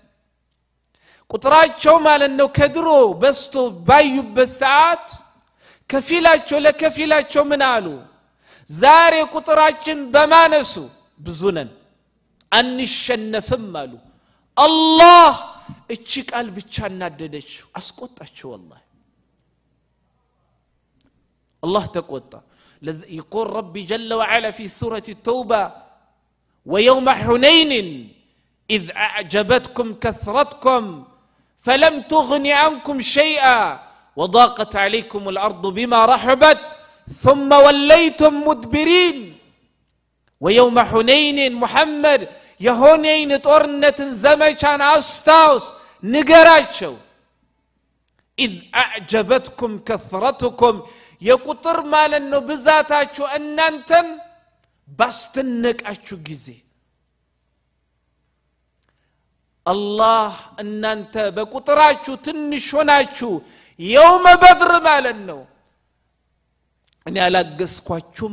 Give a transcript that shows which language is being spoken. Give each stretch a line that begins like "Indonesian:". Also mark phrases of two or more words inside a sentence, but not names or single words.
Amharic: ቁጥራቸው ማለት ነው ከድሮ በስቶ ባዩበት ሰዓት ከፊላቸው ለከፊላቸው ምን አሉ ዛሬ ቁጥራችን በማነሱ ብዙ ነን አንሸነፍም አሉ الله እቺ ቃል ብቻ እናደደችው አስቆጣቸው والله
Arabic: الله ተቆጣ يقول ربي جل وعلا في سورة التوبة ويوم حنين إذ أعجبتكم كثرتكم فلم تغن عنكم شيئا وضاقت عليكم الأرض بما رحبت ثم وليتم مدبرين ويوم حنين محمد
Amharic: የሆነይን ጦርነትን ዘመቻን አስታውስ ንገራቸው
Arabic: إذ أعجبتكم كثرتكم
Amharic: የቁጥር ማለት ነው ብዛታችሁ እናንተን ባስተነቃችሁ ጊዜ አላህ እናንተ በቁጥራችሁ ትንሽ ሆናችሁ
Arabic: يوم بدر
Amharic: ማለት ነው እኔ አላገስኳችሁም